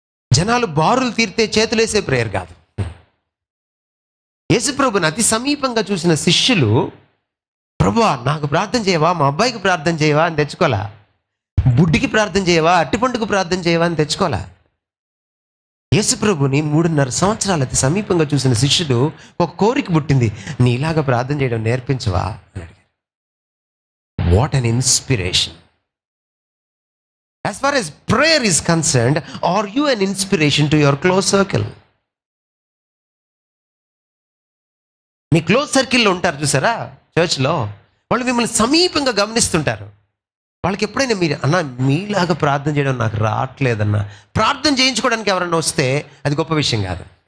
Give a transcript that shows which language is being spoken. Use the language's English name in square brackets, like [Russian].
[Telugu] జనాలు బారులు తీరితే చేతులేసే ప్రేయర్ కాదు. యేసుప్రభుని అతి సమీపంగా చూసిన శిష్యులు, ప్రభువా నాకు ప్రార్థన చేయవా, మా అబ్బాయికి ప్రార్థన చేయవా అని తెచ్చుకోలే. బుడ్డికి ప్రార్థన చేయవా, అట్టిపండుకు ప్రార్థన చేయవా అని తెచ్చుకోలే. యేసుప్రభుని 3.5 సంవత్సరాలు అతి సమీపంగా చూసిన శిష్యుడు ఒక కోరిక పుట్టింది, నీలాగా ప్రార్థన చేయడం నేర్పించవా అని అడిగారు. [English] What an inspiration! As far as prayer is concerned, are you an inspiration to your close circle? [Telugu] మీ close సర్కిల్లో ఉంటారు చూసారా చర్చ్లో, వాళ్ళు మిమ్మల్ని సమీపంగా గమనిస్తుంటారు. వాళ్ళకి ఎప్పుడైనా మీరు అన్న మీలాగా ప్రార్థన చేయడం నాకు రావట్లేదన్న, ప్రార్థన చేయించుకోవడానికి ఎవరన్నా వస్తే అది గొప్ప విషయం కాదు.